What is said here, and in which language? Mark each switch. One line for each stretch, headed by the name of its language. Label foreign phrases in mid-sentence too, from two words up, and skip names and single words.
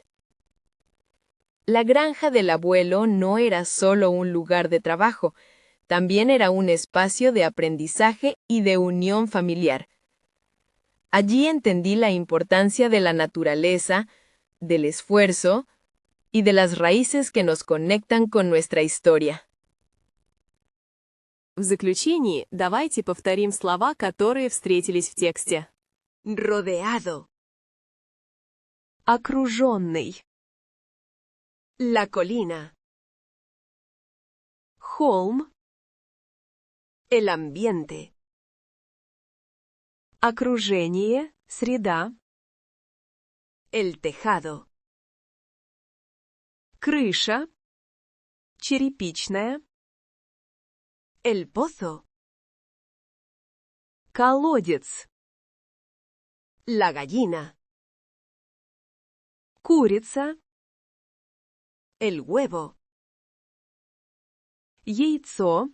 Spanish: La granja del abuelo no era solo un lugar de trabajo, también era un espacio de aprendizaje y de unión familiar. Allí entendí la importancia de la naturaleza, del esfuerzo y de las raíces que nos conectan con nuestra historia.
Russian: В заключении давайте повторим слова, которые встретились в тексте.
Spanish: Rodeado.
Russian: Окруженный.
Spanish: La colina.
Russian: Холм.
Spanish: El ambiente.
Russian: Окружение. Среда.
Spanish: El tejado.
Russian: Крыша. Черепичная.
Spanish: El pozo.
Russian: Колодец.
Spanish: La gallina.
Russian: Курица.
Spanish: El huevo.
Russian: Яйцо.